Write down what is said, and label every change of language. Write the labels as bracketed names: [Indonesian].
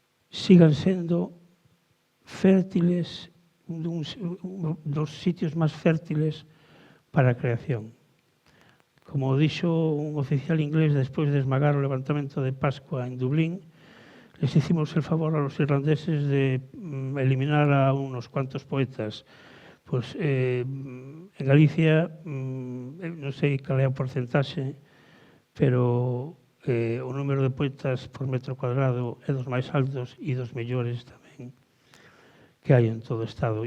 [Galician] sigan sendo fértiles, dos sitios máis fértiles para a creación. Como dixo un oficial inglés despois de esmagar o levantamento de Pascua en Dublín, [Spanish] les hicimos el favor a los irlandeses de eliminar a unos cuantos poetas. [Galician] Pues en Galicia, non sei cal é o porcentaxe, pero o número de poetas por metro cuadrado é dos máis altos e dos mellores tamén que hai en todo o Estado.